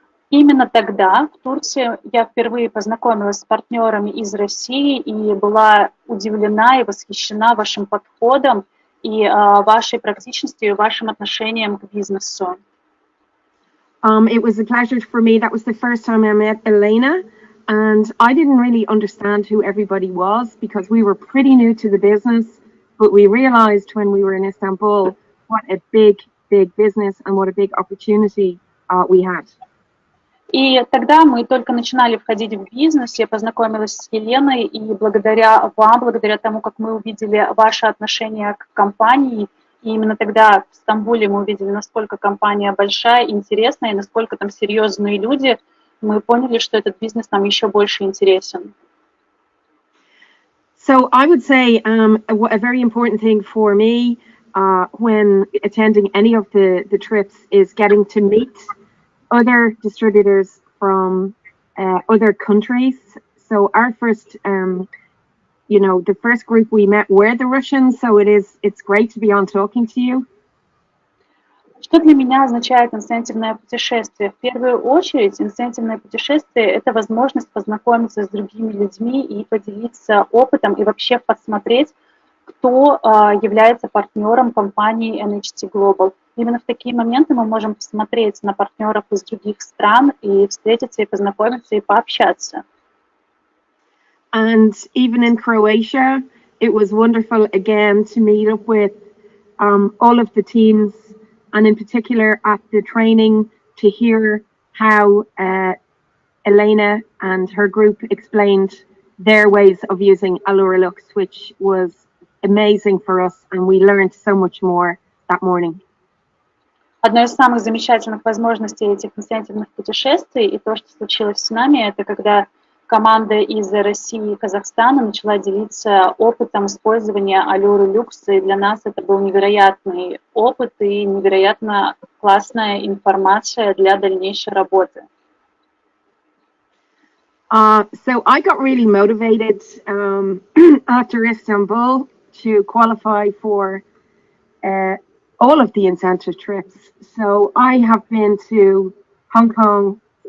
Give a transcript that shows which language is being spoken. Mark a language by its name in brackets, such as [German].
[Russian] Именно тогда в Турции я впервые познакомилась с партнерами из России и была удивлена и восхищена вашим подходом и вашей практичностью и вашим отношением к бизнесу. [English] It was a pleasure for me. That was the first time I met Elena, and I didn't really understand who everybody was because we were pretty new to the business, but we realized when we were in Istanbul what a big business and what a big opportunity we had. [Russian] И тогда мы только начинали входить в бизнес, я познакомилась с Еленой, и благодаря вам, благодаря тому, как мы увидели ваше отношение к компании, и именно тогда в Стамбуле мы увидели, насколько компания большая, интересная, и насколько там серьезные люди, мы поняли, что этот бизнес нам еще больше интересен. [English] So I would say a very important thing for me when attending any of the trips is getting to meet other distributors from other countries. So our first, the first group we met were the Russians. So it's great to be on talking to you. [Russian] Что для меня означает инцентивное путешествие? В первую очередь, инцентивное путешествие – это возможность познакомиться с другими людьми и поделиться опытом, и вообще посмотреть, кто является партнером компании NHT Global. Именно в такие моменты мы можем посмотреть на партнеров из других стран и встретиться, и познакомиться, и пообщаться. [English] And even in Croatia, it was wonderful again to meet up with all of the teams, and in particular at the training to hear how Elena and her group explained their ways of using Alluralux, which was amazing for us, and we learned so much more that morning. [Russian] Одной из самых замечательных возможностей этих инцентивных путешествий и то, что случилось с нами, это когда команда из России и Казахстана начала делиться опытом использования Alluralux, и для нас это был невероятный опыт и невероятно классная информация для дальнейшей работы. [English] So I got really motivated after Istanbul to qualify for all of the incentive trips. So I have been to Hong Kong.